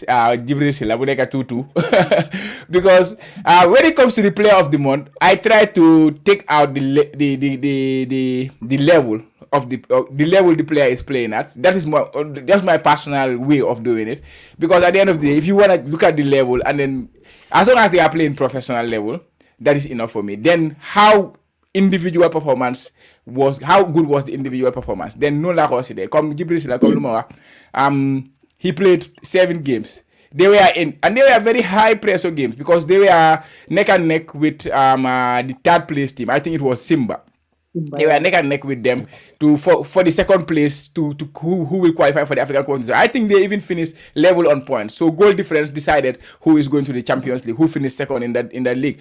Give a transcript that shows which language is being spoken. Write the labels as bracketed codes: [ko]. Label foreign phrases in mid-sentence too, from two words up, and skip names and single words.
[en] Jibril Silla would like a 2-2 because when it comes to the player of the month, I try to take out the level of the level the player is playing at. That's my personal way of doing it, because at the end of the day, if you want to look at the level, and then as long as they are playing professional level, that is enough for me. Then how individual performance was, how good was the individual performance? [wo] Then no la ko si de comme Jibril Silla comme luma wax, [en] he played 7 games. They were very high pressure games because they were neck and neck with the third place team. I think it was Simba. They were neck and neck with them for the second place to who will qualify for the African continent. I think they even finished level on points. So goal difference decided who is going to the Champions League, who finished second in that league.